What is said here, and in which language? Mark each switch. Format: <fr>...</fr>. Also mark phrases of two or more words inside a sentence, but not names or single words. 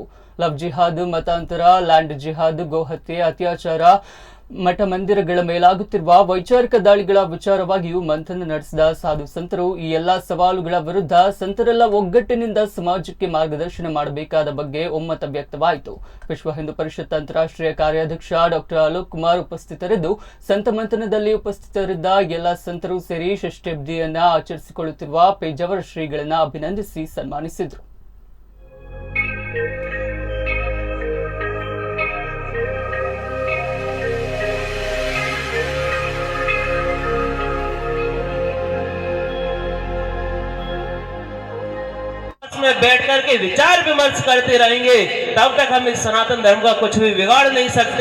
<kn>ಲವ್ ಜಿಹಾದ್, ಮತಾಂತರ, ಲ್ಯಾಂಡ್ ಜಿಹಾದ್, ಗೋಹತ್ಯೆ, ಅತ್ಯಾಚಾರ, ಮಠ ಮಂದಿರಗಳ ಮೇಲಾಗುತ್ತಿರುವ ವೈಚಾರಿಕ ದಾಳಿಗಳ ವಿಚಾರವಾಗಿಯೂ ಮಂಥನ ನಡೆಸಿದ ಸಾಧು ಸಂತರು ಈ ಎಲ್ಲಾ ಸವಾಲುಗಳ ವಿರುದ್ಧ ಸಂತರೆಲ್ಲ ಒಗ್ಗಟ್ಟಿನಿಂದ ಸಮಾಜಕ್ಕೆ ಮಾರ್ಗದರ್ಶನ ಮಾಡಬೇಕಾದ ಬಗ್ಗೆ ಒಮ್ಮತ ವ್ಯಕ್ತವಾಯಿತು. ವಿಶ್ವ ಹಿಂದೂ ಪರಿಷತ್ ಅಂತಾರಾಷ್ಟ್ರೀಯ ಕಾರ್ಯಾಧ್ಯಕ್ಷ ಡಾಕ್ಟರ್ ಅಲೋಕ್ ಕುಮಾರ್ ಉಪಸ್ಥಿತರಿದ್ದು, ಸಂತ ಮಂಥನದಲ್ಲಿ ಉಪಸ್ಥಿತರಿದ್ದ ಎಲ್ಲ ಸಂತರು ಸೇರಿ ಷಷ್ಠ್ಯಬ್ದಿಯನ್ನ ಆಚರಿಸಿಕೊಳ್ಳುತ್ತಿರುವ ಪೇಜಾವರ ಶ್ರೀಗಳನ್ನ ಅಭಿನಂದಿಸಿ ಸನ್ಮಾನಿಸಿದರು.</kn> <hi>में बैठ करके विचार विमर्श करते रहेंगे तब तक हम इस सनातन धर्म का कुछ भी बिगाड़ नहीं सकते।</hi>